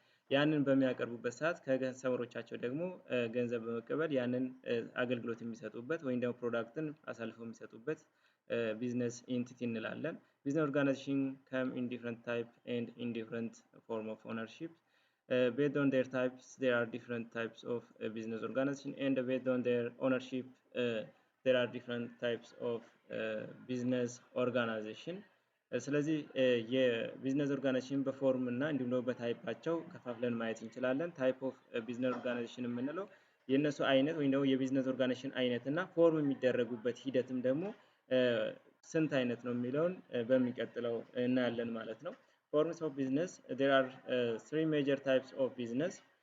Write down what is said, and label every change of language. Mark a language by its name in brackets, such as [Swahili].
[Amharic] ያንን በሚያቀርቡበት ሰዓት ከከስተመሮቻቸው ደግሞ ገንዘብ በመቀበል ያንን አገልግሎት የሚሰጡበት ወይም ደግሞ ፕሮዳክትን አሳልፈው የሚሰጡበት ቢዝነስ ኢንቲቲ እንላለን። [English] ቢዝነስ ኦርጋናይዜሽን ከም ኢን ዲፍረንት ታይፕ ኤንድ ኢን ዲፍረንት ፎርም ኦፍ ኦነርሺፕ. Based on their types, there are different types of business organization, and based on their ownership, there are different types of business organization. [Amharic] ስለዚህ የቢዝነስ ኦርጋናይዜሽን በፎርም እና እንዲሁም ደግሞ በታይፓቸው ከፋፍለን ማየት እንችላለን። ታይፕ ኦፍ ቢዝነስ ኦርጋናይዜሽን የምንለው የእነሱ አይነት ወይም ደግሞ የቢዝነስ ኦርጋናይዜሽን አይነት እና ፎርም የሚደረጉበት ሂደትም ደግሞ ስንት አይነት ነው የሚለውን በሚቀጥለው እናያለን ማለት ነው። [English] Forms of business, there are three major types of business.